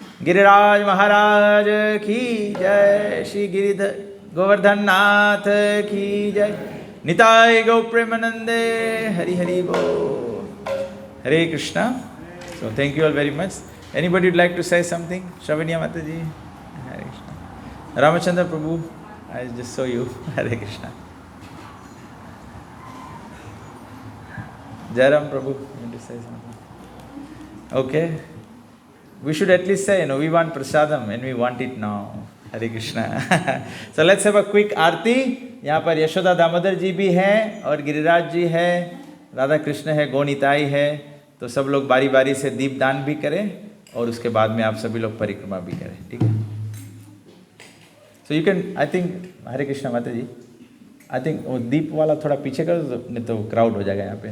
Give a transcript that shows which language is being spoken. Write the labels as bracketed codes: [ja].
[hi] गिरिराज महाराज की जय, श्री गिरिधर गोवर्धन नाथ की जय, निताय गौ प्रेमानंदे, हरि हरि बोल, हरे Krishna. [en] So thank you all very much. Anybody would like to say something? Shravaniya माता ji, Hare Krishna. Ramchandra Prabhu, I just saw you, Hare Krishna. Jairam Prabhu, you want to say something? Okay. We should at least say, we want prasadam and we want it now. Hare Krishna. So let's have a quick aarti. [hi] यहाँ पर यशोदा दामोदर जी भी हैं और गिरिराज जी है, राधा कृष्ण है, गौनिताई है। तो सब लोग बारी बारी से दीप दान भी करें और उसके बाद में आप सभी लोग परिक्रमा भी करें, ठीक है? [en] So you can, I think, [hi] हरे कृष्णा माता जी, [en] I think [hi] वो दीप वाला थोड़ा पीछे कर दो, नहीं तो क्राउड हो जाएगा यहाँ पे।